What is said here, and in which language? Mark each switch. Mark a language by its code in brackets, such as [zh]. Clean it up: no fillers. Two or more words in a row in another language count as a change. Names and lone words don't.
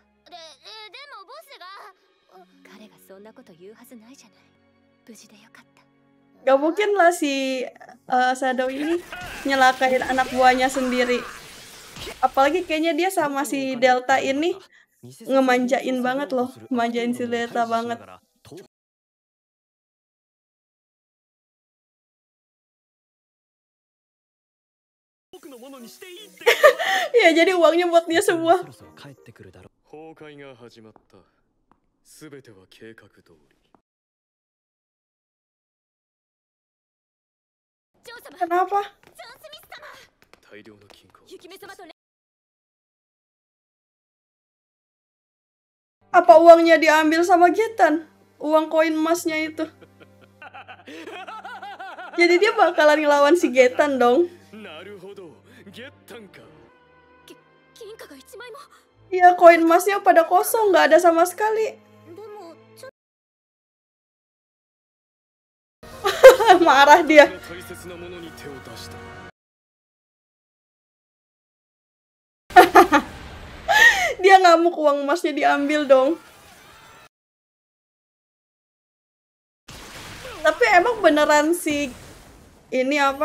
[ja] でもボスが。彼がそんなこと言うはずないじゃない。無事でよかった。 [id] Gak mungkin lah si Shadow ini nyelakain anak buahnya sendiri. Apalagi kayaknya dia sama si Delta ini ngemanjain banget loh. Manjain si Delta banget. Ya jadi uangnya buat dia semua. [ja] 崩壊が始まった。すべては計画通り。 [id] Kenapa? [ja] 大量の金庫。 [id] Apa uangnya diambil sama Getan? Uang koin emasnya itu. Jadi dia bakalan ngelawan si Getan dong. [ja] なるほど、ゲッタンか。金貨が1枚も。 [id] Iya, koin emasnya pada kosong, nggak ada sama sekali. [ja] でもちょ。 [id] Marah dia. [ja] 大切なものに手を出した。 [id] Dia ngamuk uang emasnya diambil dong. Tapi emang beneran si ini apa?